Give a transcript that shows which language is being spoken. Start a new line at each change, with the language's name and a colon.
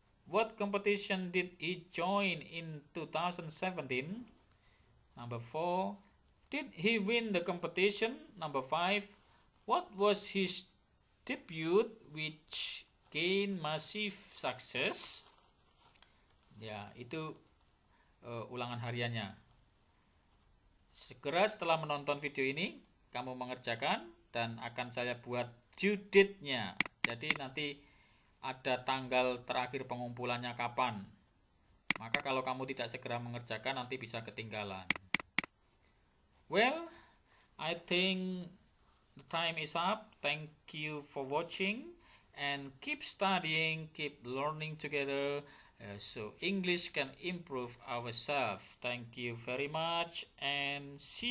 English: What competition did he join in 2017? Number 4. Did he win the competition? Number 5. What was his debut which gained massive success?
Indonesian: Ya, itu ulangan hariannya. segera setelah menonton video ini kamu mengerjakan dan akan saya buat due date-nya. Jadi nanti ada tanggal terakhir pengumpulannya kapan. Maka kalau kamu tidak segera mengerjakan nanti bisa ketinggalan.
English: Well, I think the time is up. Thank you for watching and keep studying, keep learning together so English can improve ourselves. Thank you very much and see you.